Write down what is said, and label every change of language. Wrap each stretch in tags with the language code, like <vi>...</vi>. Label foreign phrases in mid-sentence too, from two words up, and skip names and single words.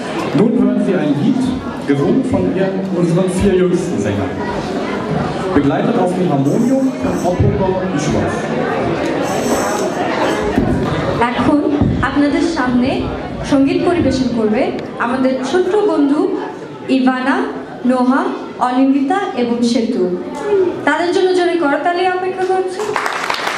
<de>Nun hören Sie ein Lied, gesungen von unseren 4 jüngsten Sängern. Begleitet auf dem Harmonium von Oppenbauer Ishwas.</de> <bn>এখন আপনাদের সামনে সঙ্গীত পরিবেশন করবে আমাদের ছোট্ট বন্ধু ইভানা, নোহা, অনিন্দিতা এবং সেতু। তাদের জন্য জোরে করতালি অপেক্ষা করছে।</bn>